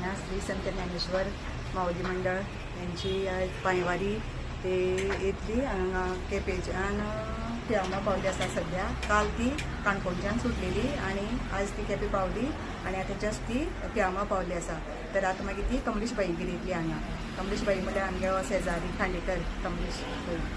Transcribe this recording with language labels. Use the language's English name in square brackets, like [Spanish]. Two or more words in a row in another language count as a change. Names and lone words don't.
[Konkani] श्री संत ज्ञानेश्वर माऊली मंडळ यांची आज पांयवारी ते येतली केपेच्यान प्यामा पावली आसा सध्या। काल ती काणकोणच्यान सुटलेली आणि आज ती केपे पावली आणि आता जस्ट ती प्यामा पावली आसा। तर आता मागीर ती कमलेशबाईगेर येतली हांगा। कमलेशबाई म्हळ्यार आमगे शेजारी खांडेकर कमलेशबाई।